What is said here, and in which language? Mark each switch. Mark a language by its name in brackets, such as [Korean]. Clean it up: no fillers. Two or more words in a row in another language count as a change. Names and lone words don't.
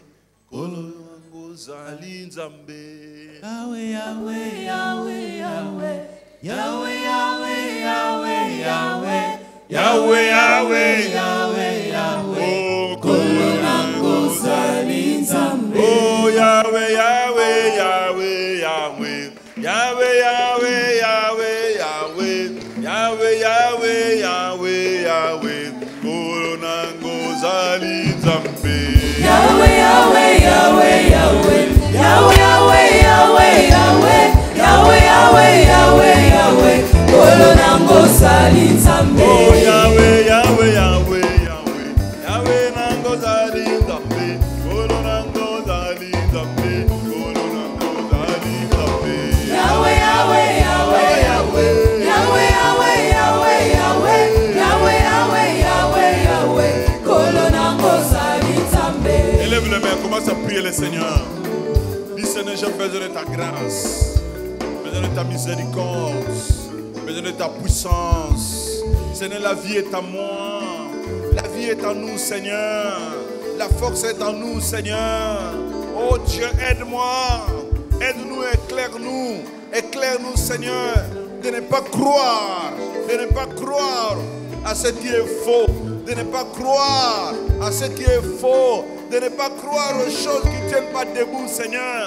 [Lingala] Kolongo zali nzambe. Yahweh, Yahweh, Yahweh, Yahweh. Yahweh, Yahweh, Yahweh, Yahweh. Yahweh, Yahweh, Yahweh, Yahweh. Oh, kolongo zali nzambe. Oh, Yahweh, Yahweh, Yahweh, Yahweh. Yahweh, Yahweh, Yahweh, Yahweh. Yahweh, Yahweh, Yahweh, Yahweh. Kolongo zali nzambe. Yahweh, Yahweh, Yahweh, Yahweh. Yahweh, Yahweh, Yahweh, Yahweh. Yahweh, Yahweh, Yahweh, Yahweh. Kolongo zali nzambe. Oh, Yahweh, Yahweh, Yahweh, Yahweh. Yahweh nango zali nzambe. Kolongo zali nzambe. Kolongo zali nzambe. Yahweh, Yahweh, Yahweh, Yahweh. Yahweh, Yahweh, Yahweh, Yahweh. Yahweh, Yahweh, Yahweh, Yahweh. Kolongo zali nzambe. [French] Élève les mains, commence à prier le Seigneur. Dis Seigneur, j'ai besoin de ta grâce, besoin de ta miséricorde, besoin de ta puissance. Seigneur, la vie est à moi, la vie est à nous, Seigneur. La force est en nous, Seigneur. Oh Dieu, aide-moi, aide-nous, éclaire-nous, éclaire-nous, Seigneur, de ne pas croire, à ce qui est faux, de ne pas croire à ce qui est faux, de ne pas croire aux choses qui ne tiennent pas debout, Seigneur.